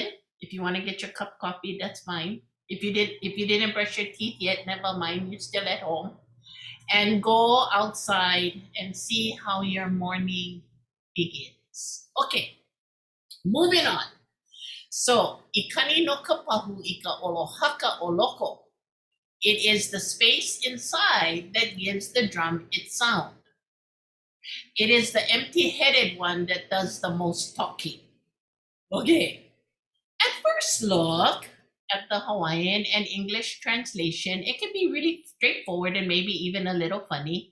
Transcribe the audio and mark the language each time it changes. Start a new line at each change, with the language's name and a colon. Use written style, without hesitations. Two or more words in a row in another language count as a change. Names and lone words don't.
English: If you want to get your cup of coffee, that's fine. If you didn't brush your teeth yet, never mind, you're still at home. And go outside and see how your morning begins. Okay, moving on. So,
Hawaiian: ikani no kapahu ika olohaka oloko.
English: It is the space inside that gives the drum its sound. It is the empty-headed one that does the most talking. Okay, At first look at the Hawaiian and English translation, it can be really straightforward and maybe even a little funny.